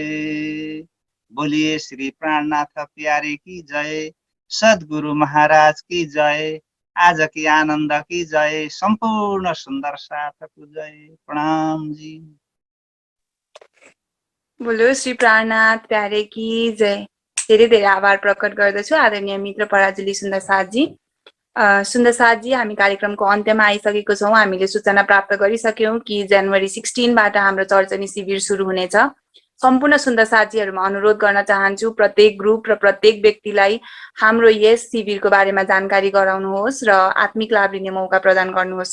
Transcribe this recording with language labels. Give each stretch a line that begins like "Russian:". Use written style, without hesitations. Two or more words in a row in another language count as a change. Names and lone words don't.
Hindi: बोलिए श्री प्राणनाथ प्यारे की जय, सद्गुरु महाराज की जय, आज की आनंद की जय, संपूर्ण सुंदर साथ को जय। प्रणाम जी। बोलो श्री प्राणनाथ प्यारे की जय।
Nepali: धेरै धेरै आभार प्रकट गर्दछु आदरणीय मित्र पराजुली सुन्दर साथजी। सुन्दर साथजी, हामी कार्यक्रमको अन्त्यमा आइसकेको छौँ। हामीले सूचना प्राप्त गरिसक्यौँ कि जनवरी 16 बाट हाम्रो चर्चनी शिविर सुरु हुनेछ। सम्पूर्ण सुन्दर साथीहरूमा अनुरोध गर्न चाहन्छु, प्रत्येक ग्रुप र प्रत्येक व्यक्तिलाई हाम्रो यस शिविरको बारेमा जानकारी गराउनुहोस् र आत्मिक लाभ लिने मौका प्रदान गर्नुहोस्।